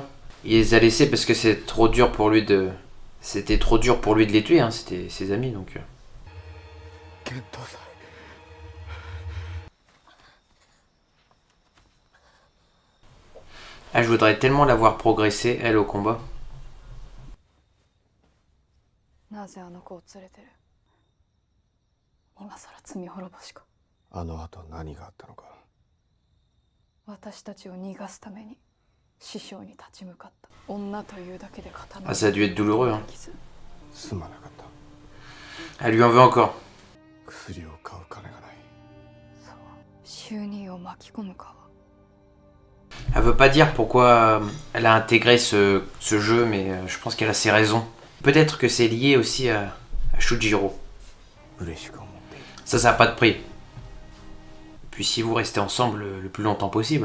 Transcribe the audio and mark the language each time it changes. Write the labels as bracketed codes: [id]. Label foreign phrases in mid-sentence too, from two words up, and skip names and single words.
[fr] Il les a laissés parce que c'est trop dur pour lui de... C'était trop dur pour lui de les tuer, hein. C'était ses amis donc... Ah, je voudrais tellement la voir progresser, elle, au combat. [ja] なぜあの子を連れてる。今さら罪滅ぼしか。あの後何があったのか。私たちを逃がすために師匠に立ち向かった。女というだけで刀を。 [fr] Ah, ça a dû être douloureux, hein. [ja] すまなかった。 [fr] Elle lui en veut encore. [ja] 薬を買う金がない。そう、収入を巻き込むか。 [fr] Elle veut pas dire pourquoi elle a intégré ce jeu, mais je pense qu'elle a ses raisons. Peut-être que c'est lié aussi à Shujiro. Ça n'a pas de prix. Puis si vous restez ensemble le plus longtemps possible.